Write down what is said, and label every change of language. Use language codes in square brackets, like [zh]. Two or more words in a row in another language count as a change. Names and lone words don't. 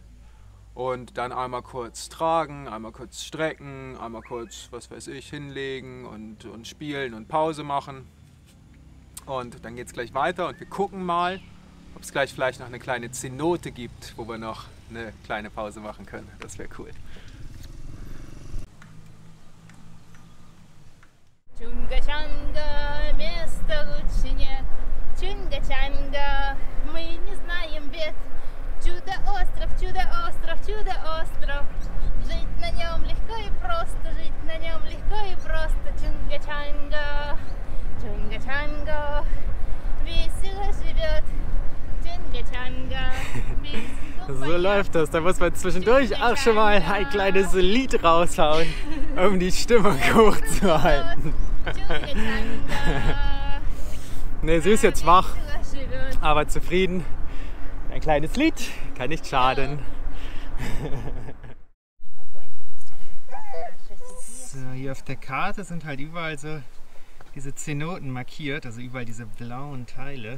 [de] Und dann einmal kurz tragen, einmal kurz strecken, einmal kurz, was weiß ich, hinlegen und spielen und Pause machen. Und dann geht es gleich weiter und wir gucken mal, ob es gleich vielleicht noch eine kleine Cenote gibt, wo wir noch eine kleine Pause machen können. Das wäre cool. [ru] Чунга-чанга, места лучше нет. Чунга-чанга, мы не знаем бед. Чудо-остров, чудо-остров, чудо-остров. Жить на нем легко и просто, жить на нем легко и просто. Чунга-чанга, чунга-чанга, весело живет. Чунга-чанга, [de] so läuft das. Da muss man zwischendurch auch schon mal ein kleines Lied raushauen, um die Stimmung hochzuhalten. Ne, sie ist jetzt wach, aber zufrieden. Ein kleines Lied kann nicht schaden. So, hier auf der Karte sind halt überall so diese Cenoten markiert, also überall diese blauen Teile.